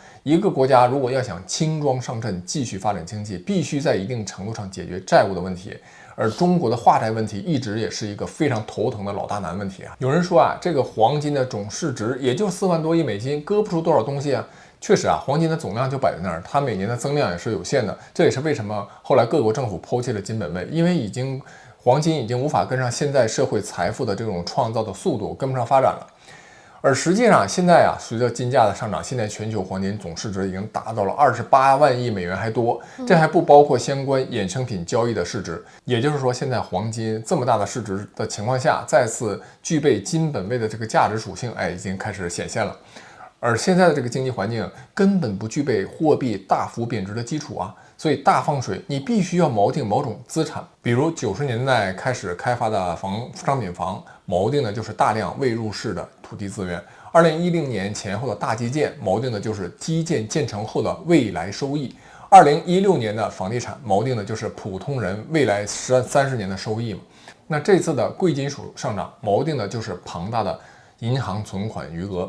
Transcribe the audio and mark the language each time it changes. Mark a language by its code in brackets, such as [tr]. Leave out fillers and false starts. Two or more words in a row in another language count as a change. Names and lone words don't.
[zh] 一個國家如果要想輕裝上陣，繼續發展經濟，必須在一定程度上解決債務的問題。而中國的化債問題一直也是一個非常頭疼的老大难問題啊。有人說啊，這個黃金的總市值也就4萬多億美金，割不出多少東西啊。確實啊，黃金的總量就擺在那兒，它每年的增量也是有限的。這也是為什麼後來各國政府拋棄了金本位，因為黃金已經無法跟上現在社會財富的這種創造的速度，跟不上發展了。而實際上現在啊，隨着金價的上漲，現在全球黃金總市值已經達到了28萬億美元還多，這還不包括相關衍生品交易的市值。也就是說，現在黃金這麼大的市值的情況下，再次具備金本位的這個價值屬性，已經開始顯現了。而現在的這個經濟環境根本不具備貨幣大幅貶值的基礎啊，所以大放水你必須要錨定某種資產，比如90年代開始開發的商品房，錨定的就是大量未入市的土地資源；2010年前後的大基建，錨定的就是基建建成後的未來收益；2016年的房地產，錨定的就是普通人未来30年的收益嘛。那這次的貴金屬上涨，錨定的就是庞大的銀行存款余額。